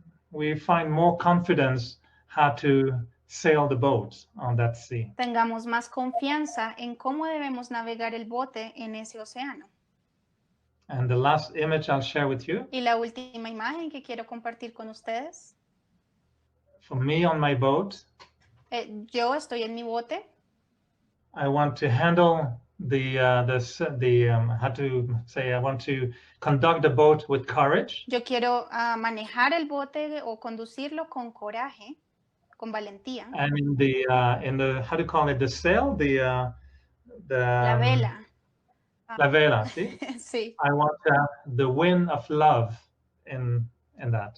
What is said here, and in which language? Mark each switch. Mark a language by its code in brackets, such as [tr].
[en] we find more confidence how to sail the boat on that sea. [es] tengamos más confianza en cómo debemos navegar el bote en ese océano. [en] And the last image I'll share with you, [es] Y la última imagen que quiero compartir con ustedes, [en] for me on my boat, [es] yo estoy en mi bote, [en] I want to handle I want to conduct the boat with courage. [es] yo quiero manejar el bote o conducirlo con coraje. con valentía. [en] And in the how do you call it, the sail, [es] La vela. la vela, ¿sí? Sí. [en] I want the wind of love in that.